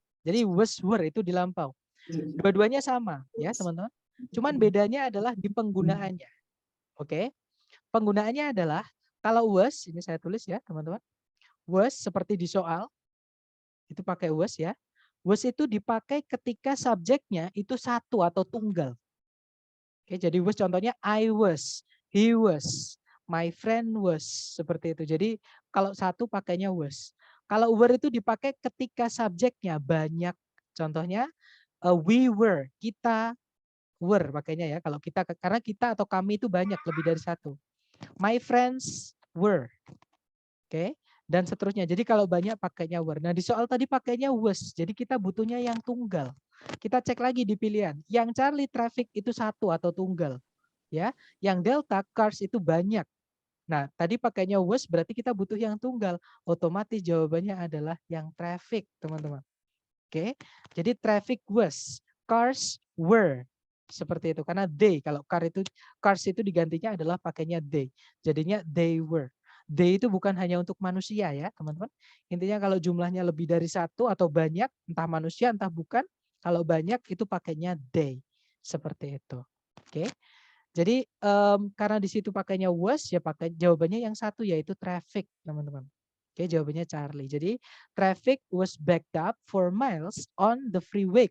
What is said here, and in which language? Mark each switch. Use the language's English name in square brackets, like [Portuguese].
[Indonesian] Jadi was were itu di lampau. Dua-duanya sama, ya, teman-teman. Cuman bedanya adalah di penggunaannya. Oke. Penggunaannya adalah kalau was, ini saya tulis ya, teman-teman. Was seperti di soal, itu pakai was ya. Was itu dipakai ketika subjeknya itu satu atau tunggal. Oke, jadi was contohnya [English] I was, he was, my friend was, [Indonesian] seperti itu. Jadi kalau satu pakainya was. Kalau were itu dipakai ketika subjeknya banyak. Contohnya [English] we were, [Indonesian] kita were pakainya ya. Kalau kita, karena kita atau kami itu banyak, lebih dari satu. [English] My friends were. Oke. [Indonesian] Dan seterusnya. Jadi kalau banyak pakainya were. Nah, di soal tadi pakainya was. Jadi kita butuhnya yang tunggal. Kita cek lagi di pilihan. Yang Charlie traffic itu satu atau tunggal. Ya. Yang Delta cars itu banyak. Nah, tadi pakainya was berarti kita butuh yang tunggal. Otomatis jawabannya adalah yang traffic, teman-teman. Oke. [English] Jadi traffic was, cars were. [Indonesian] Seperti itu. Karena they, kalau cars itu digantinya adalah pakainya they. Jadinya [English] they were. [Indonesian] They itu bukan hanya untuk manusia ya, teman-teman. Intinya kalau jumlahnya lebih dari satu atau banyak, entah manusia entah bukan, kalau banyak itu pakainya they. Seperti itu. Oke. Jadi karena di situ pakainya was, ya pakai jawabannya yang satu yaitu traffic, teman-teman. Oke, jawabannya Charlie. [English] Jadi traffic was backed up for miles on the freeway.